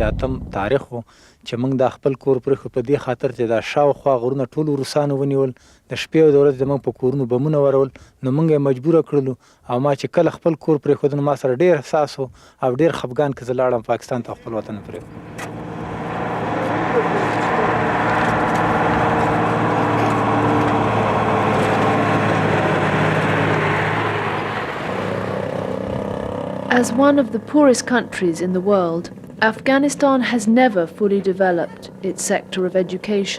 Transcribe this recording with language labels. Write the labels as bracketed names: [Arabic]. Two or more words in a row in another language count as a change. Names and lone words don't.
[Pashto] 8 تاریخ و چې موږ د خپل کور پرېښود په دې خاطر چې دا شاوخوا غرونه ټول روسانو ونیول، د شپې او د ورځې زموږ په کورونو بمونه ورول، نو موږ یې مجبوره کړلو. او ما چې کله خپل کور پرېښود نو ما سره ډېر احساس و او ډېر خفګان که زه لاړم پاکستان ته خپل وطن پرېښود. [English] As one of the poorest countries in the world, Afghanistan has never fully developed its sector of education.